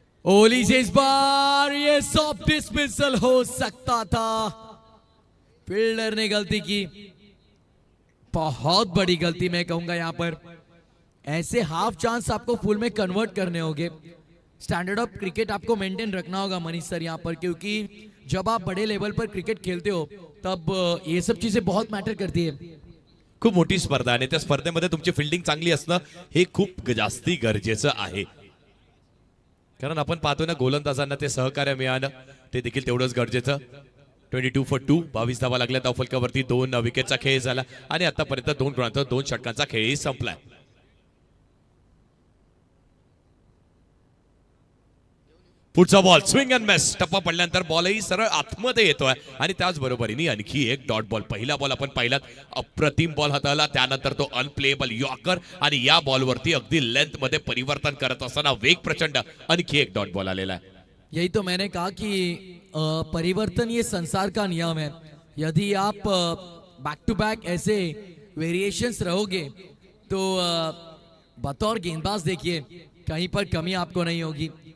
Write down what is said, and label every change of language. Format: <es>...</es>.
<hi>ओली से इस बार ये सॉफ्ट डिसमिसल हो सकता था, फील्डर ने गलती की, बहुत बड़ी गलती मैं कहूंगा यहां पर। ऐसे हाफ चांस आपको फुल में कन्वर्ट करने होंगे। स्टैंडर्ड ऑफ क्रिकेट आपको मेंटेन रखना होगा मनीष सर यहां पर, क्योंकि जब आप बड़े लेवल पर क्रिकेट खेलते हो तब ये सब चीजें बहुत मॅटर करते हैं।</hi> <mr>खूप मोठी स्पर्धा आणि त्या स्पर्धेमध्ये तुमची फिल्डिंग चांगली असणं हे खूप जास्ती गरजेचं आहे, कारण आपण पाहतो ना गोलंदाजांना ते सहकार्य मिळालं ते देखील तेवढंच गरजेचं। 22 for 2, 22 धावा लागल्या धावफलकावरती, 2 विकेटचा खेळ झाला आणि आतापर्यंत 2 गुणांचा 2 षटकांचा खेळही संपलाय। पुढचा बॉल स्विंग अँड मिस, टप्पा पडल्यानंतर बॉलही सरळ आतमध्ये येतोय आणि त्याचबरोबरीने आणखी एक डॉट बॉल। पहिला बॉल आपण पाहिलात, अप्रतिम बॉल हाताळला, त्यानंतर तो अनप्लेएबल यॉर्कर आणि या बॉलवरती अगदी लेंथ मध्ये परिवर्तन करत असताना वेग प्रचंड, आणखी एक डॉट बॉल आलेला आहे।</mr> <hi>यही तो मैंने कहा कि परिवर्तन ये संसार का नियम है। यदि आप बैक टू बैक ऐसे वेरिएशंस रहोगे तो बतौर गेंदबाज देखिए कहीं पर कमी आपको नहीं होगी।</hi>